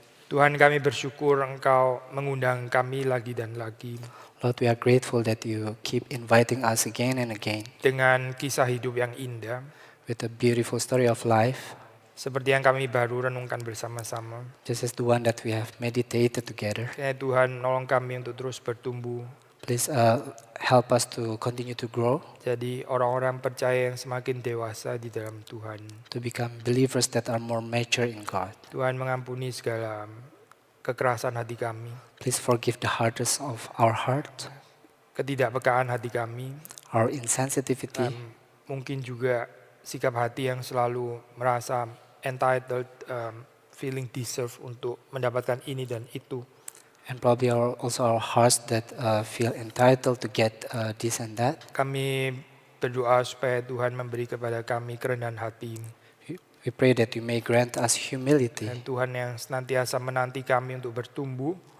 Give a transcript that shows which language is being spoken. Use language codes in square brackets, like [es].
[id] Tuhan kami bersyukur Engkau mengundang kami lagi dan lagi. [en] Lord, we are grateful that you keep inviting us again and again [id] Dengan kisah hidup yang indah. [en] with a beautiful story of life, [id] Seperti yang kami baru renungkan bersama-sama. [en] just as the one that we have meditated together. [id] Ya Tuhan nolong kami untuk terus bertumbuh. [en] Please help us to continue to grow, [id] Jadi orang-orang percaya yang semakin dewasa di dalam Tuhan. [en] to become believers that are more mature in God. [id] Tuhan mengampuni segala kekerasan hati kami. [en] Please forgive the hardness of our heart, [id] Ketidakpekaan hati kami. [en] our insensitivity, [id] Mungkin juga sikap hati yang selalu merasa entitled, [en] feeling deserve [id] untuk mendapatkan ini dan itu. [en] And probably also our hearts that feel entitled to get this and that. [id] Kami berdoa supaya Tuhan memberi kepada kami kerendahan hati. [en] We pray that you may grant us humility [id] Dan Tuhan yang senantiasa menanti kami untuk bertumbuh.